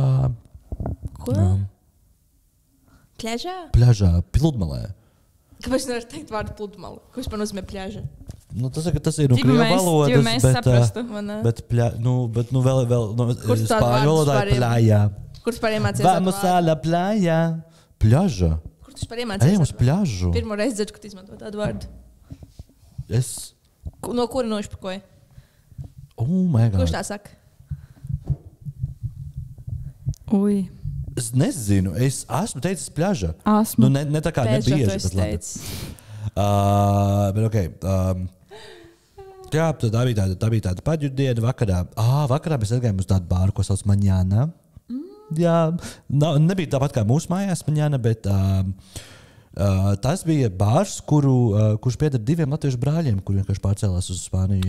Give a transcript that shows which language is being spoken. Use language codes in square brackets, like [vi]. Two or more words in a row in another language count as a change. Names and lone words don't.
[lv] Ko? Pļažā? Pļažā, pludmalē. Kāpēc nevar teikt vārdu pludmali? Ko vispār nozīmē pļaža? Nu, tas ir no krievu valodas, mēs saprastu. Bet vēl spāņu valodā ir pļājā. Kur tu par iemācies? [es] Vamos a la playa. [lv] Pļaža. Kur tu par iemācies? Ejam uz pļažu. Pirmo reizi dzirdu, ka tu izmanto tādu vārdu. Es... No kura nošpakoja? [en] Oh my God. [lv] Kurš tā saka? Ui. Es nezinu, es esmu teicis pļaža. Esmu. Nu, ne tā kā nebieži, bet labi. Bet okei. Jā, tā bija tāda paģurdiena vakarā. Vakarā mēs aizgājām uz tādu bāru, ko sauc Maņāna. Jā, nebija tāpat kā mūsu mājās Maņāna, bet tas bija bārs, kurš pieder 2 latviešu brāļiem, kuri vienkārši pārcēlās uz Spāniju.